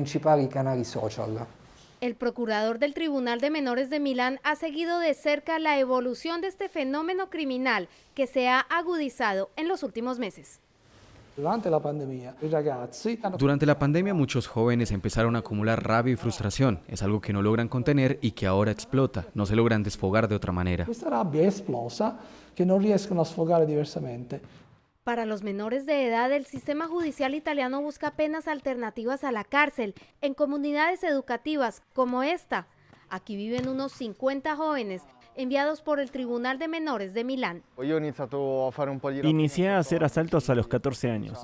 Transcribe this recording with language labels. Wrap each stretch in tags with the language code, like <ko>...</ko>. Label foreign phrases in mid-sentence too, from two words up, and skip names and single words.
<es>El procurador del Tribunal de Menores de Milán ha seguido de cerca la evolución de este fenómeno criminal que se ha agudizado en los últimos meses. Durante la pandemia muchos jóvenes empezaron a acumular rabia y frustración. Es algo que no logran contener y que ahora explota. No se logran desfogar de otra manera.</es> <it>Questa rabbia è esplosa che non riescono a sfogare diversamente.</it> <es>Para los menores de edad, el sistema judicial italiano busca penas alternativas a la cárcel en comunidades educativas como esta. Aquí viven unos 50 jóvenes enviados por el Tribunal de Menores de Milán. Inicié a hacer asaltos a los 14 años.</es>